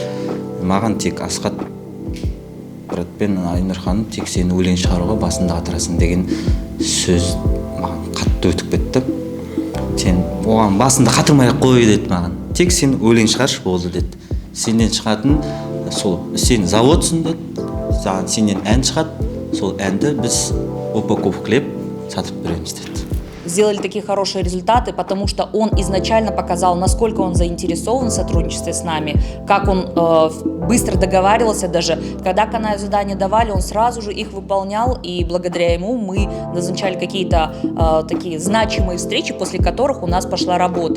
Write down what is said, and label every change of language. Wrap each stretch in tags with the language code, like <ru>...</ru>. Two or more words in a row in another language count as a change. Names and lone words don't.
<kk>Маған тек Асхат Баратпен Айнұр ханым тек сені өлең шығаруға басында қатырасың деген сөз маған қатты өтіп кетті. Сен оған басында қатырмай-ақ қой деді маған. Тек сен өлең шығаршы болды деді. Сенен шығатын сол, сен заводсың деді. Сенен ән шығады, сол әнді біз упаковкалеп сатып береміз деді.</kk> <ru>сделали такие хорошие результаты, потому что он изначально показал, насколько он заинтересован в сотрудничестве с нами, как он быстро договаривался даже. Когда Канаю задания давали, он сразу же их выполнял, и благодаря ему мы назначали какие-то такие значимые встречи, после которых у нас пошла работа.</ru>